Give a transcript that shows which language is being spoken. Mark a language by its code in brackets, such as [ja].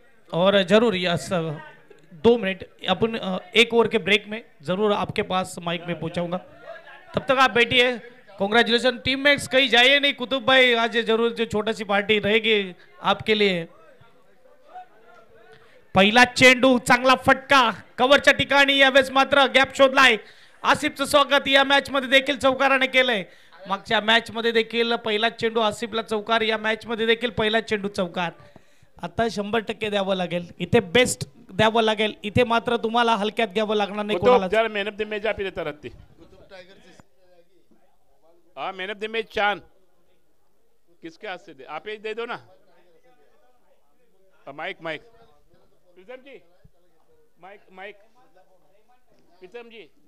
[hi] और जरूर yes 2 minute अपन एक ओवर के ब्रेक में जरूर आपके पास माइक में पहुंचाऊंगा, तब तक आप बैठिए। कॉन्ग्रेचुलेशन टीममेट्स, कहीं जाइए नहीं। कुतुब भाई आज जरूर जो छोटा सी पार्टी रहेगी आपके लिए। [mr] पहिला चेंडू चांगला फटका कव्हरच्या ठिकाणी, यावेळेस मात्र गॅप शोधलाय। आसिफचं स्वागत या मॅच मध्ये देखील चौकाराने केलंय। मागच्या मॅच मध्ये देखील पहिला चेंडू आसिफला चौकार, या मॅच मध्ये देखील पहिला चेंडू चौकार। आता 100% द्यावं लागेल, इथे बेस्ट द्यावं लागेल, इथे मात्र तुम्हाला हलक्यात घ्यावं लागणार नाही कोणाला। [hi] जरा मैन ऑफ द मैच आप देता रहती। हाँ मैन ऑफ द मैच चांद किसके हाथ से दे, आप ही दे दो ना। माइक माइक प्रीतम जी, माइक माइक प्रीतम जी।